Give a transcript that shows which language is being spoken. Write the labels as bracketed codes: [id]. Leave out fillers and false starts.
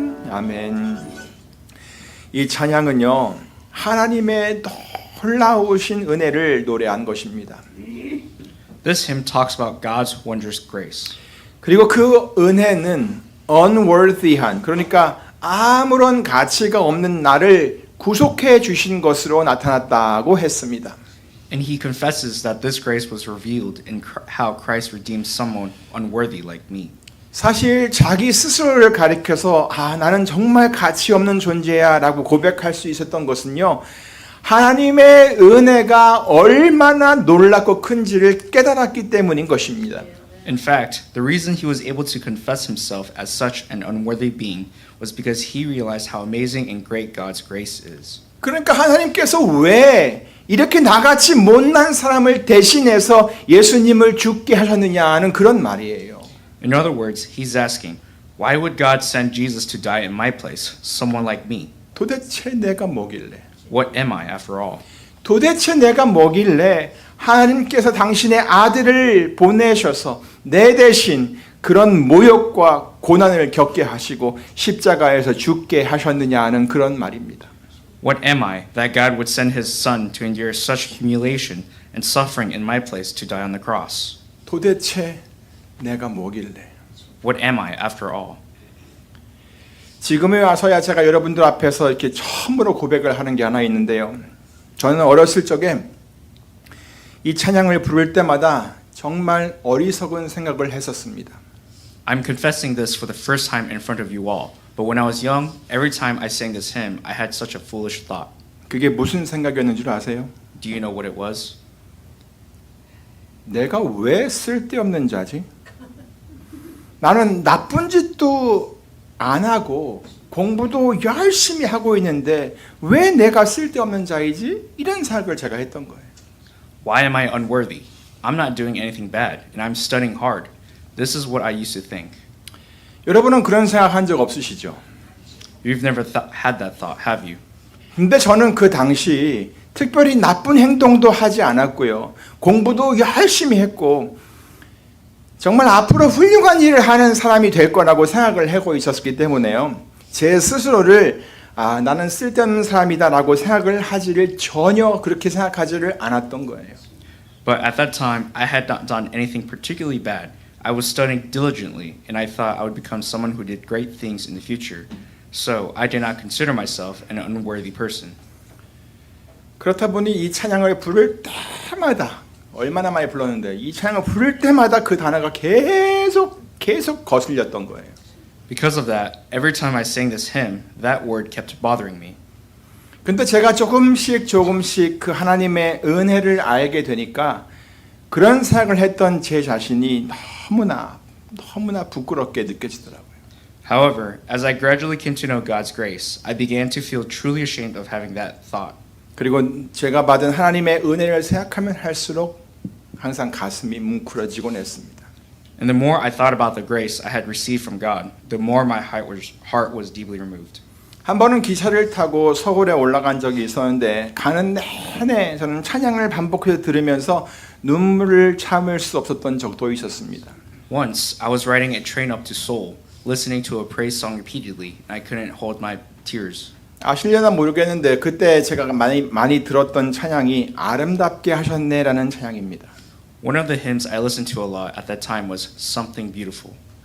[ko] 아멘. 이 찬양은요, 하나님의 놀라우신 은혜를 노래한 것입니다. [en] This hymn talks about God's wondrous grace. [ko] 그리고 그 은혜는 unworthy한, 그러니까 아무런 가치가 없는 나를 구속해 주신 것으로 나타났다고 했습니다. [en] And he confesses that this grace was revealed in how Christ redeemed someone unworthy like me. [ko] 사실 자기 스스로를 가리켜서 나는 정말 가치 없는 존재야 라고 고백할 수 있었던 것은요, 하나님의 은혜가 얼마나 놀랍고 큰지를 깨달았기 때문인 것입니다. [en] In fact, the reason he was able to confess himself as such an unworthy being was because he realized how amazing and great God's grace is. [ko] 그러니까 하나님께서 왜 이렇게 나같이 못난 사람을 대신해서 예수님을 죽게 하셨느냐는 그런 말이에요. [en] In other words, he's asking, why would God send Jesus to die in my place, someone like me? [ko] 도대체 내가 뭐길래? [en] What am I after all? [ko] 도대체 내가 뭐길래 하나님께서 당신의 아들을 보내셔서 내 대신 그런 모욕과 고난을 겪게 하시고 십자가에서 죽게 하셨느냐는 그런 말입니다. [en] What am I that God would send his son to endure such humiliation and suffering in my place to die on the cross? [ko] 도대체 내가 뭐길래? [en] What am I after all? [ko] 지금에 와서야 제가 여러분들 앞에서 이렇게 처음으로 고백을 하는 게 하나 있는데요. 저는 어렸을 적에 이 찬양을 부를 때마다 정말 어리석은 생각을 했었습니다. [en] I'm confessing this for the first time in front of you all. But when I was young, every time I sang this hymn, I had such a foolish thought. [ko] 그게 무슨 생각이었는 줄 아세요? [en] Do you know what it was? [ko] 내가 왜 쓸데없는 자지? 나는 나쁜 짓도 안 하고 공부도 열심히 하고 있는데 왜 내가 쓸데없는 자이지? 이런 생각을 제가 했던 거예요. [en] Why am I unworthy? I'm not doing anything bad, and I'm studying hard. This is what I used to think. [ko] 여러분은 그런 생각한 적 없으시죠? [en] You've never had that thought, have you? [ko] 근데 저는 그 당시 특별히 나쁜 행동도 하지 않았고요. 공부도 열심히 했고 정말 앞으로 훌륭한 일을 하는 사람이 될 거라고 생각을 하고 있었기 때문에요. 제 스스로를 나는 쓸데없는 사람이다라고 생각을 하지를 전혀 그렇게 생각하지를 않았던 거예요. [en] But at that time, I had not done anything particularly bad. I was studying diligently, and I thought I would become someone who did great things in the future. So I did not consider myself an unworthy person. [ko] 그렇다 보니 이 찬양을 부를 때마다 얼마나 많이 불렀는데 이 찬양을 부를 때마다 그 단어가 계속 거슬렸던 거예요. [en] Because of that, every time I sang this hymn, that word kept bothering me. [ko] 근데 제가 조금씩 그 하나님의 은혜를 알게 되니까 그런 생각을 했던 제 자신이 너무나 부끄럽게 느껴지더라고요. [en] However, as I gradually came to know God's grace, I began to feel truly ashamed of having that thought. [ko] 그리고 제가 받은 하나님의 은혜를 생각하면 할수록 항상 가슴이 뭉클어지곤 했습니다. [en] And the more I thought about the grace I had received from God, the more my heart was deeply removed. [ko] 한 번은 기차를 타고 서울에 올라간 적이 있었는데 가는 내내 저는 찬양을 반복해서 들으면서 눈물을 참을 수 없었던 적도 있었습니다. [en] Once, I was riding a train up to Seoul, listening to a praise song repeatedly, and I couldn't hold my tears. [ko] 아실려나 모르겠는데 그때 제가 많이 들었던 찬양이 아름답게 하셨네라는 찬양입니다. [en] One of the hymns I listened to a lot at that time was Something Beautiful.